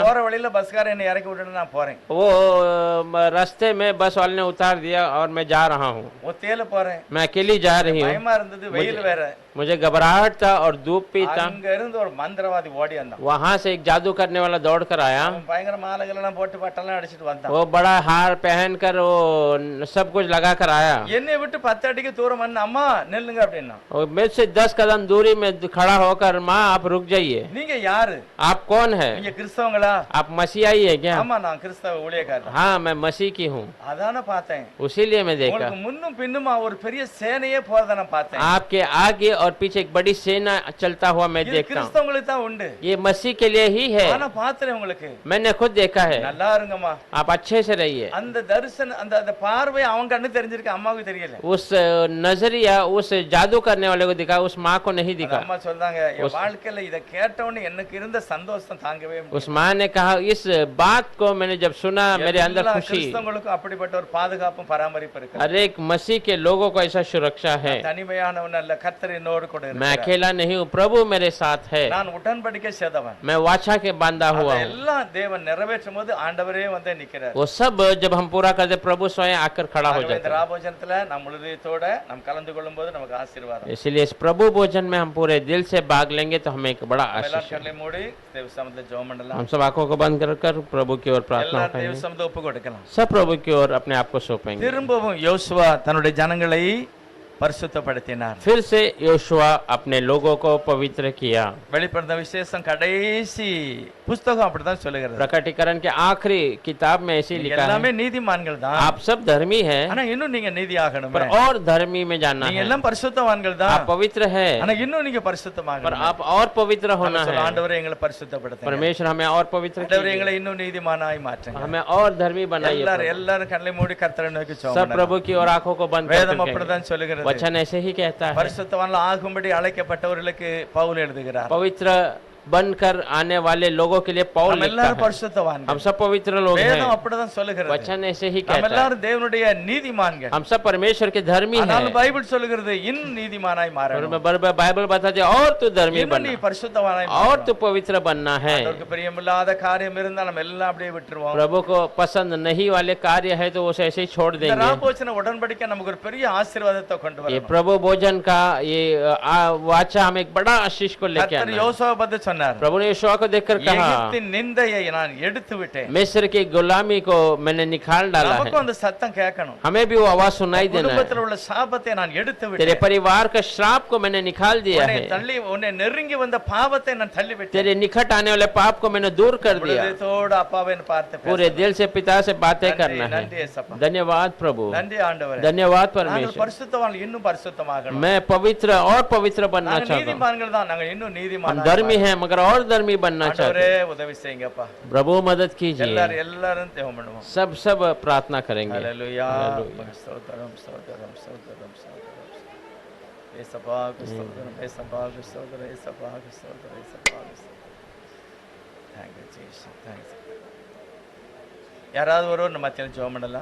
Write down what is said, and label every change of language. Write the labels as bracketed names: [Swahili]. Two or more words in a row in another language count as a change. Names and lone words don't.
[Tamil] போற வழியில பஸ்காரன் என்னை இறக்கி விட்டுட்டு நான் போறேன். [Hindi] वो रास्ते में बस वाले ने उतार दिया और मैं जा रहा हूँ। [Tamil] ஒத்தையில போறேன். [Hindi] मैं अकेली जा रही हूँ। [Tamil] பயமா இருந்தது, வெயில் வேற. [Hindi] मुझे घबराहट था और धूप भी था। [Tamil] அங்க இருந்து ஒரு மந்திரவாதி ஓடி வந்தான். [Hindi] वहां से एक जादू करने वाला दौड़ कर आया। [Tamil] அவன் பயங்கர மாலைகள் எல்லாம் போட்டு பட்டெல்லாம் அடிச்சிட்டு வந்தான். [Hindi] वो बड़ा हार पहनकर वो सब कुछ लगा कर आया। [Tamil] என்னை விட்டு 10 அடிக்கு தூரம் வந்து அம்மா நில்லுங்க அப்படின்னா. [Hindi] और मेरे से 10 कदम दूरी में खड़ा होकर, माँ आप रुक जाइए। [Tamil] நீங்க யாரு? [Hindi] आप कौन है? [Tamil] நீங்க கிறிஸ்தவங்களா? [Hindi] आप मसीहाई है क्या? [Tamil] ஆமா, நான் கிறிஸ்தவ ஊழியக்காரன். [Hindi] हाँ मैं मसीह की हूँ। [Tamil] அதான பார்த்தேன். [Hindi] उसीलिए मैं देखा [Tamil] உங்களுக்கு முன்னும் பின்னுமா ஒரு பெரிய சேனையே போறத நான் பார்த்தேன். [Hindi] आपके आगे और पीछे एक बड़ी सेना चलता हुआ मैं [Tamil] இது [Hindi] देखता हूँ। [Tamil] கிறிஸ்தவங்களுக்கு தான் உண்டு. [Hindi] ये मसीह के लिए ही है। [Tamil] ஆனா பாத்துறேன் உங்களுக்கு. [Hindi] मैंने खुद देखा है। [Tamil] நல்லா இருங்கம்மா. [Hindi] आप अच्छे से रहिए। [Tamil] அந்த தரிசன அந்த அந்த பார்வை அவங்க கண்ணு தெரிஞ்சிருக்கு, அம்மாவுக்கு தெரியல. [Hindi] उस नजरिया उस जादू करने वाले को दिखा, उस माँ को नहीं [Tamil] அந்த [Hindi] दिखा। [Tamil] அம்மா சொல்றாங்க, என் வாழ்க்கையில இத கேட்டவொடனே எனக்கு இருந்த சந்தோஷம் தாங்கவே முடியல. [Hindi] उस माँ ने कहा, इस बात को मैंने जब सुना मेरे अंदर [Tamil] எல்லா [Hindi] खुशी। [Tamil] கிறிஸ்தவங்களுக்கும் அப்படிப்பட்ட ஒரு பாதுகாப்பும் பராமரிப்பு இருக்கு. [Hindi] हर एक मसीह के लोगों को ऐसा सुरक्षा है। [Tamil] தனிமையானவன் அல்ல, கர்த்தர் என்னோடு கூட [Hindi] मैं [Tamil] இருக்கிறார். [Hindi] अकेला नहीं हूँ, प्रभु मेरे साथ है। [Tamil] நான் உடன்படிக்கை செய்தவன். [Hindi] मैं वाचा के बांधा हुआ हूँ। [Tamil] எல்லாம் தேவன் நிறைவேற்றும் போது ஆண்டவரே வந்து நிக்கிறார். [Hindi] वो सब जब हम पूरा करते, प्रभु स्वयं आकर खड़ा हो [Tamil] இந்த [Hindi] जाता है। [Tamil] ராபோஜனத்துல நம்ம முழுதயத்தோட நாம் கலந்து கொள்ளும்போது நமக்கு ஆசீர்வாதம். [Hindi] इसलिए इस प्रभु भोजन में हम पूरे दिल से भाग लेंगे तो हमें एक बड़ा [Tamil] எல்லாம் [Hindi] आशीष है। [Tamil] கண்ணை மூடி தேவ சமூகத்துல ஜெபம் பண்ணலாம். [Hindi] हम सब आंखों को बंद कर प्रभु की ओर प्रार्थना [Tamil] எல்லாம் தேவ [Hindi] करेंगे। [Tamil] சமூகத்துல ஒப்பு கொடுக்கலாம். [Hindi] सब प्रभु की ओर अपने आप को सौंपेंगे। [Tamil] திரும்பவும் யோசுவா தன்னுடைய ஜனங்களை பரிசுத்தப்படுத்தினார். [Hindi] फिर से योशुआ अपने लोगों को पवित्र किया। [Tamil] வெளிப்படுத்தின விசேஷம் கடைசி புத்தகம் அப்படிதான் சொல்லுகிறது. [Hindi] प्रकटीकरण के आखिरी किताब में ऐसे लिखा [Tamil] எல்லாமே [Hindi] है, [Tamil] நீதிமான்கள் தான். [Hindi] आप सब धर्मी हैं, [Tamil] ஆனா இன்னும் நீங்க நீதி ஆகணும். [Hindi] पर और धर्मी में जानना [Tamil] நீங்க [Hindi] है। [Tamil] எல்லாம் பரிசுத்தவான்கள் [Hindi] आप [Tamil] தான். [Hindi] पवित्र है, [Tamil] ஆனா இன்னும் நீங்க [Hindi] पर [Tamil] பரிசுத்தமாகணும். [Hindi] आप और पवित्र होना है। [Tamil] ஆண்டவரே எங்களை பரிசுத்தப்படுத்துங்க. [Hindi] परमेश्वर हमें और पवित्र [Tamil] ஆண்டவரே [Hindi] कीजिए, [Tamil] எங்களை இன்னும் நீதிமானாய் மாற்றுங்க. [Hindi] हमें और धर्मी बनाइए। [Tamil] எல்லாரும் எல்லாரும் கண்ணை மூடி கர்த்தரை நோக்கி [Hindi] सब [Tamil] ஜெபம் [Hindi] प्रभु [Tamil] பண்ணலாம். [Hindi] की ओर आंखों को बंद [Tamil] வேதம் [Hindi] कर [Tamil] அப்படிதான் சொல்லுகிறது. [Hindi] वचन ऐसे ही कहता है। [Tamil] பரிசுத்தவான்கள் ஆகும்படி அழைக்கப்பட்டவர்களுக்கு பவுல் எழுதுகிறார். [Hindi] पवित्र बनकर आने वाले लोगों के लिए पौल [Tamil] நம்ம [Hindi] लिखता [Tamil] எல்லாரும் [Hindi] है, [Tamil] பரிசுத்தவான்கள். [Hindi] हम सब पवित्र लोग [Tamil] வேதம் [Hindi] हैं। [Tamil] அப்படிதான் சொல்லுகிறது. [Hindi] वचन ऐसे ही [Tamil] நம்ம [Hindi] कहता है, [Tamil] எல்லாரும் தேவனுடைய நீதிமான்கள். [Hindi] हम सब परमेश्वर के धर्मी [Tamil] ஆனால் [Hindi] हैं। [Tamil] பைபிள் சொல்லுகிறது இன்னும் நீதிமானாய் [Hindi] और [Tamil] மாறணும். [Hindi] मैं बाइबल बताती है, और तू धर्मी [Tamil] இன்னும் நீ [Hindi] बनना, [Tamil] பரிசுத்தவானாய் [Hindi] और [Tamil] மாறணும். [Hindi] तू पवित्र बनना है। [Tamil] ஆண்டவருக்கு பிரியமில்லாத காரியம் இருந்தால் நம்ம எல்லாம் அப்படியே விட்டுருவோம். [Hindi] प्रभु को पसंद नहीं वाले कार्य है तो उसे ऐसे ही छोड़ [Tamil] இந்த [Hindi] देंगे। [Tamil] ராபோஜன உடன்படிக்கை நமக்கு ஒரு பெரிய ஆசீர்வாதத்தை கொண்டு [Hindi] ये [Tamil] வரும். [Hindi] प्रभु भोजन का ये वाचा हमें एक बड़ा आशीष को लेके [Tamil] கர்த்தர் [Hindi] आना है। [Tamil] யோசுவா பத்தி சொன்னார், [Hindi] प्रभु ने यहोशू को देखकर कहा, [Tamil] எகிப்தின் நிந்தையை நான் எடுத்து விட்டேன். [Hindi] मिस्र की गुलामी को मैंने निकाल डाला है। [Tamil] நமக்கும் அந்த சத்தம் கேட்கணும். [Hindi] हमें भी वो आवाज सुनाई देना है। [Tamil] குடும்பத்தில் உள்ள சாபத்தை நான் எடுத்து [Hindi] तेरे [Tamil] விட்டேன். [Hindi] परिवार का श्राप को मैंने निकाल दिया [Tamil] உன்னை [Hindi] है। [Tamil] தள்ளி உன்னை நெருங்கி வந்த பாவத்தை நான் தள்ளி விட்டேன். [Hindi] तेरे निकट आने वाले पाप को मैंने दूर कर दिया। [Tamil] இதோட அப்பாவை பார்த்து [Hindi] पूरे दिल से पिता से बातें [Tamil] நன்றி, [Hindi] करना [Tamil] நன்றி [Hindi] है। [Tamil] ஏசப்பா. [Hindi] धन्यवाद प्रभु, [Tamil] நன்றி ஆண்டவரே. [Hindi] धन्यवाद [Tamil] நாங்கள் [Hindi] परमेश्वर। [Tamil] பரிசுத்தவான்கள் இன்னும் பரிசுத்தமாகணும். [Hindi] मैं पवित्र और पवित्र बनना [Tamil] நாங்கள் [Hindi] चाहता हूँ। [Tamil] நீதிமான்கள் தான், நாங்கள் இன்னும் [Hindi] हम [Tamil] நீதிமான். [Hindi] धर्मी हैं मगर और धर्मी बनना चाहते [Tamil] ஆண்டவரே [Hindi] हैं। [Tamil] உதவி செய்யுங்கப்பா. [Hindi] प्रभु मदद कीजिए। [Tamil] எல்லாரும் தேவம் பண்ணுவோம். [Hindi] सब प्रार्थना करेंगे। [Tamil] ஹalleluya. [Hindi] हालेलुया। [Tamil] ஸ்தோத்திரம் ஸ்தோத்திரம் ஸ்தோத்திரம் ஸ்தோத்திரம். ஏசப்பா ஸ்தோத்திரம், ஏசப்பா ஸ்தோத்திரம், ஏசப்பா ஸ்தோத்திரம், ஏசப்பா ஸ்தோத்திரம். [English] Thank you Jesus. Thanks. [Tamil] யாராவது ஒருவர் நம்ம மத்தியில ஜெபம் பண்ணலாம்.